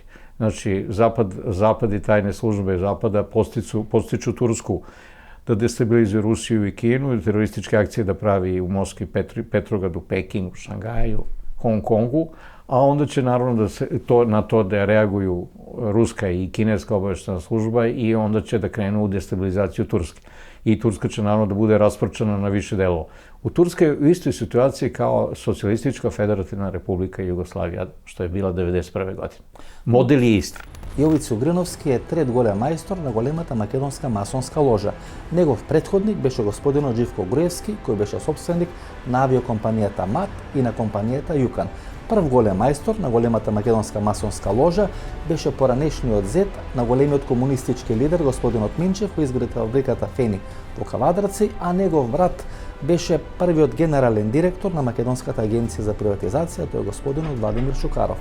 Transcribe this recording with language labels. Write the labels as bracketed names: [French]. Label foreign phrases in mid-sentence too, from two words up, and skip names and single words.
[Serbian] Znači, Zapad i tajne službe Zapada postiču Tursku da destabilizuje Rusiju i Kinu, i terorističke akcije da pravi u Moskvi, Petrogradu, Pekingu, Šangaju, Hong Kongu, a onda će naravno na to da reaguju ruska i kineska obaveštena služba i onda će da krenu u destabilizaciju Turske. I Turska će naravno da bude rasprčana na više delova. U Turskoj je u istoj situaciji kao Socijalistička federativna republika Jugoslavija, što je bila 1991. godine. Model je isti. [Macedonian] Јовица Угриновски е трет голем мајстор на големата македонска масонска ложа. Негов претходник беше господинот Живко Груевски, кој беше собственик на авиокомпанијата МАТ и на компанијата Јукан. Прв голем мајстор на големата македонска масонска ложа беше поранешниот зет на големиот комунистички лидер господинот Минчев, кој изгради фабриката Фени во Кавадрци, а негов брат беше првиот генерален директор на Македонската агенција за приватизација, тој е господинот Владимир Чукаров.